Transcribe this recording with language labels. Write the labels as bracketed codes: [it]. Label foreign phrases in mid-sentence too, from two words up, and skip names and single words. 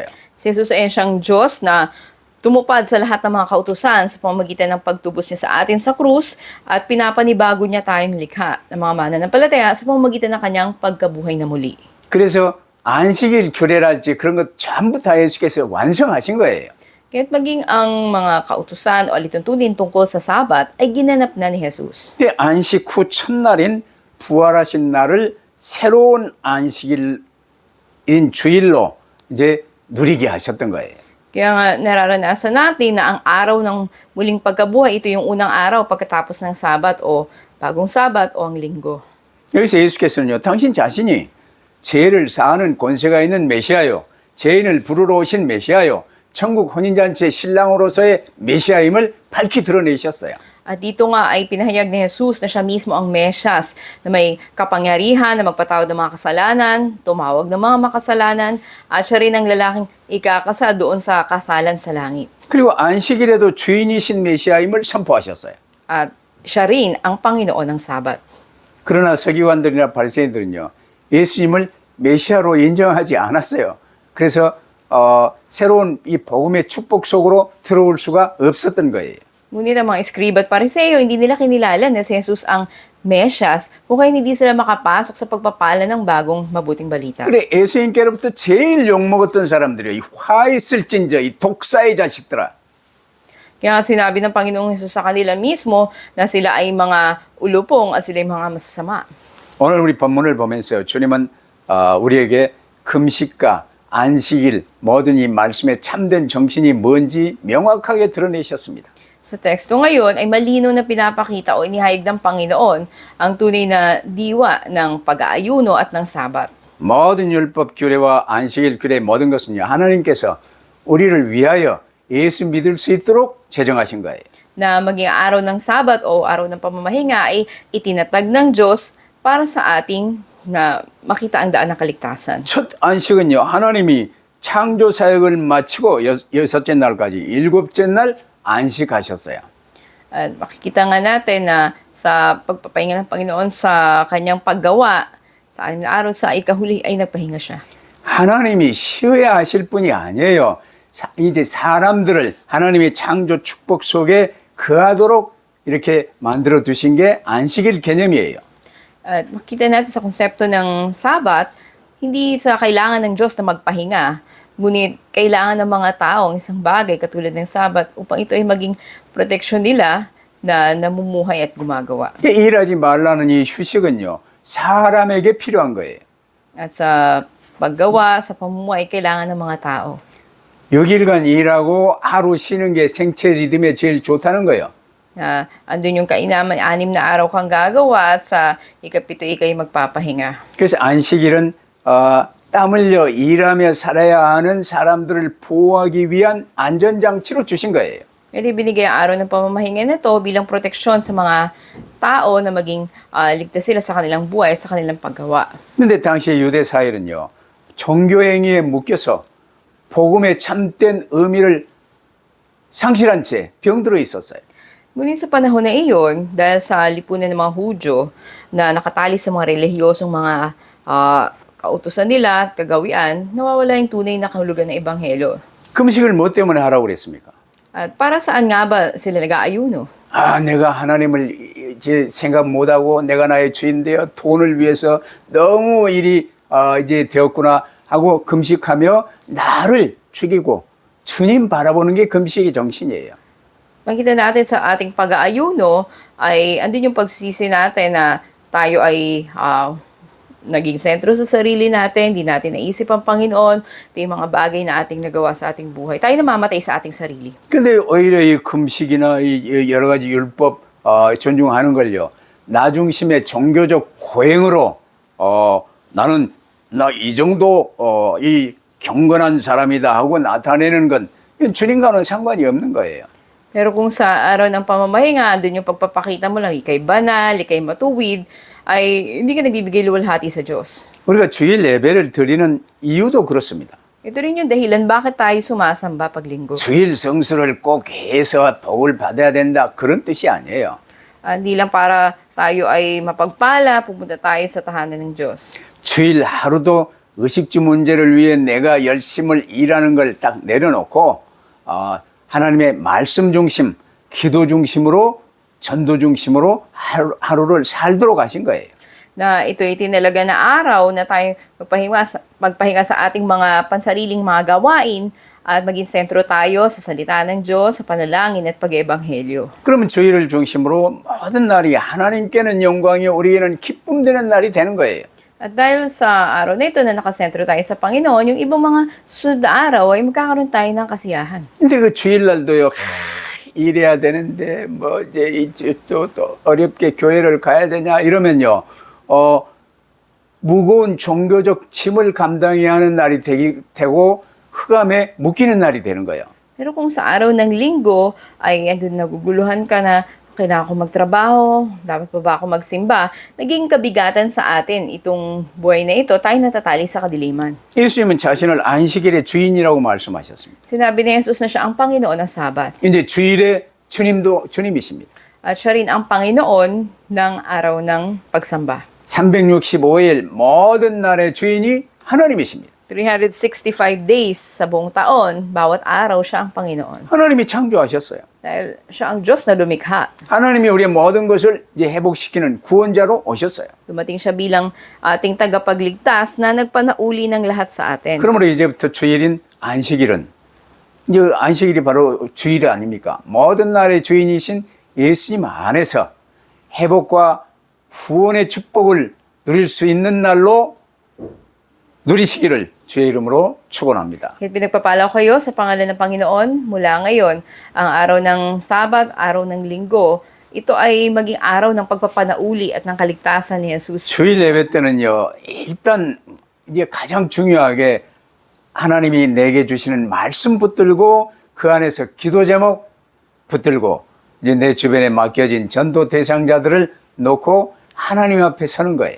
[tl] Si Jesus ay siyang Diyos na tumupad sa lahat ng mga kautusan sa pamamagitan ng pagtubos niya sa atin sa krus at pinapanibago niya tayong likha ng mga mananampalataya sa pamamagitan ng kanyang pagkabuhay na muli. [ko] 그래서 안식일 규례랄지 그런 것 전부 다 예수께서 완성하신 거예요. [tl] Kaya't maging ang mga kautusan o alituntunin tungkol sa Sabat ay ginanap na ni Jesus. [ko] 근데 안식 후 첫날인 부활하신 날을 새로운 안식일인 주일로 이제 누리게 하셨던 거예요. [tl] Kaya nga nararanasan natin na ang araw ng muling pagkabuhay, ito yung unang araw pagkatapos ng Sabat o bagong Sabat o ang linggo. [ko] 여기서 예수께서는요, 당신 자신이 죄를 사하는 권세가 있는 메시아요, 죄인을 부르러 오신 메시아요, 천국 혼인잔치의 신랑으로서의 메시아임을 밝히 드러내셨어요. [tl] At dito nga ay pinahayag ni Jesus na siya mismo ang Mesyas na may kapangyarihan na magpatawad ng mga kasalanan, tumawag ng mga makasalanan, at siya rin ang lalaking ikakasal doon sa kasalan sa langit. [ko] 그리고 안식일에도 주인이신 메시아임을 선포하셨어요. [tl] At siya rin ang Panginoon ng Sabat. [ko] 그러나 서기관들이나 바리새인들은요, 예수님을 메시아로 인정하지 않았어요. 그래서 새로운 이 복음의 축복 속으로 들어올 수가 없었던 거예요. [tl] Ngunit ang mga eskriba at pariseo, hindi nila kinilala na si Jesus ang Mesyas kung kaya hindi sila makapasok sa pagpapala ng bagong mabuting balita. [ko] 그래 예수님께로부터 제일 욕먹었던 사람들이요, 이 화 있을진저 이 독사의 자식들아. [tl] Kaya nga sinabi ng Panginoong Jesus sa kanila mismo na sila ay mga ulupong at sila ay mga masasama. [ko] 오늘 우리 본문을 보면서 주님은 우리에게 금식과 안식일 모든 이 말씀의 참된 정신이 뭔지 명확하게 드러내셨습니다. [tl] Sa teksto ngayon ay malino na pinapakita o inihayag ng Panginoon ang tunay na diwa ng pag-aayuno at ng Sabat. [ko] 모든 율법 규례와 안식일 규례 모든 것은요 하나님께서 우리를 위하여 예수 믿을 수 있도록 제정하신 거예요. [tl] Na maging araw ng Sabat o araw ng pamamahinga ay itinatag ng Diyos para sa ating na makita ang daan ng kaligtasan. [ko] 첫 안식은요 하나님이 창조 사역을 마치고 여섯째 날까지 일곱째 날 안식하셨어요. [tl] At makikita nga natin na sa pagpapahinga ng Panginoon sa kanyang paggawa, sa 6 na araw sa ikahuli ay nagpahinga siya. [ko] 하나님이 쉬어야 하실 분이 아니에요. 이제 사람들을 하나님의 창조 축복 속에 거하도록 이렇게 만들어 두신 게 안식일 개념이에요. [tl] At makita natin sa konsepto ng Sabat, hindi sa kailangan ng Diyos na magpahinga, ngunit kailangan ng mga tao ang isang bagay katulad ng Sabat upang ito ay maging proteksyon nila na namumuhay at gumagawa. [ko] 일하지 말라는 이 휴식은요 사람에게 필요한 거예요. [tl] At sa paggawa, sa pamumuhay, kailangan ng mga tao. [ko] 6일간 일하고 하루 쉬는 게 생체 리듬에 제일 좋다는 거예요. [tl] Andun yung kainaman, 6 na araw kang gagawa at sa ikapito ikay magpapahinga. [ko] 그래서 안식일은 땀 흘려 일하며 살아야 하는 사람들을 보호하기 위한 안전장치로 주신 거예요. [tl] Ito binigay ang araw ng pamamahinga na ito bilang proteksyon sa mga tao na maging ligtas sila sa kanilang buhay at sa kanilang paggawa. [ko] 그런데 당시 유대 사회는요 종교행위에 묶여서 복음의 참된 의미를 상실한 채 병들어 있었어요. [tl] Ngunit sa panahon na iyon, dahil sa lipunan ng mga Hudyo na nakatali sa mga relihiyosong mga kautusan nila at kagawian, nawawala yung tunay na kahulugan ng Ebanghelyo. [ko] 금식을 뭐 때문에 하라고 그랬습니까? [tl] At para saan nga ba sila nag-aayuno? [ko] 내가 하나님을 이제 생각 못하고 내가 나의 주인 되어 돈을 위해서 너무 일이 이제 되었구나 하고 금식하며 나를 죽이고 주님 바라보는 게 금식의 정신이에요. [tl] Makita natin sa ating pag-aayuno ay andun yung pagsisi natin na tayo ay naging sentro sa sarili natin, hindi natin naisip ang Panginoon, ito yung mga bagay na ating nagawa sa ating buhay. Tayo namamatay sa ating sarili. [ko] 근데 오히려 이 금식이나 이 여러 가지 율법 존중하는 걸요. 나 중심의 종교적 고행으로 나는 나 이 정도 이 경건한 사람이다 하고 나타내는 건 주님과는 상관이 없는 거예요. [tl] Pero kung sa araw ng pamamahinga, andun yung pagpapakita mo lang, ikay banal, ikay matuwid, ay hindi ka nagbibigay luwalhati sa Diyos. [ko] 우리가 주일 예배를 드리는 이유도 그렇습니다. [tl] Ito rin yung dahilan bakit tayo sumasamba pag linggo. [ko] 주일 성수를 꼭 해서 복을 받아야 된다 그런 뜻이 아니에요. [tl] Hindi lang para tayo ay mapagpala, pupunta tayo sa tahanan ng Diyos. [ko] 주일 하루도 의식주 문제를 위해 내가 열심을 일하는 걸 딱 내려놓고 하나님의 말씀 중심, 기도 중심으로 전도 중심으로 하루를 살도록 하신 거예요. [tl] Na ito ay tinalaga na araw na tayo magpahinga sa ating mga pansariling mga gawain at maging sentro tayo sa salita ng Diyos, sa panalangin at pag-ebanghelyo. [ko] 그러면 주일을 중심으로 모든 날이 하나님께는 영광이요 우리에게는 기쁨 되는 날이 되는 거예요. [tl] At dahil sa araw na ito na nakasentro tayo sa Panginoon, yung ibang mga sunod na araw ay magkakaroon tayo ng kasiyahan. [ko] 근데 그 주일날도요 일해야 되는데 뭐 이제 또 어렵게 교회를 가야 되냐 이러면요 무거운 종교적 짐을 감당해야 하는 날이 되고 흑암에 묶이는 날이 되는 거예요. [tl] Pero kung sa araw ng linggo ay andun naguguluhan ka na, kailangan ko magtrabaho, dapat pa ba ako magsimba, naging kabigatan sa atin itong buhay na ito, tayo natatali sa kadiliman. [ko] 예수님은 자신을 안식일의 주인이라고 말씀하셨습니다. [tl] Sinabi ni Jesus na siya ang Panginoon ng Sabat. [ko] 이제 주일의 주님도 주님이십니다. [tl] At siya rin ang Panginoon ng araw ng pagsamba. [ko] 365일 모든 날의 주인이 하나님이십니다. [tl] 365 days sa buong taon, bawat araw siya ang Panginoon. [ko] 하나님이 창조하셨어요. [tl] Dahil siya ang Diyos na lumikha. [ko] 하나님이 우리의 모든 것을 이제 회복시키는 구원자로 오셨어요. [tl] Dumating siya bilang ating tagapagligtas na nagpanauli ng lahat sa atin. [ko] 그러므로 이제부터 주일인 안식일은 이제 안식일이 바로 주일이 아닙니까? 모든 날의 주인이신 예수님 안에서 회복과 구원의 축복을 누릴 수 있는 날로 누리시기를 주의 이름으로 축원합니다. [tl] Kaya pinagpapala ko kayo sa pangalan ng Panginoon mula ngayon, ang araw ng Sabat, araw ng Linggo, ito ay maging araw ng pagpapanauli at ng kaligtasan ni Jesus. [ko] 주일 예배 때는요, 일단 이제 가장 중요하게 하나님이 내게 주시는 말씀 붙들고 그 안에서 기도 제목 붙들고 이제 내 주변에 맡겨진 전도 대상자들을 놓고 하나님 앞에 서는 거예요.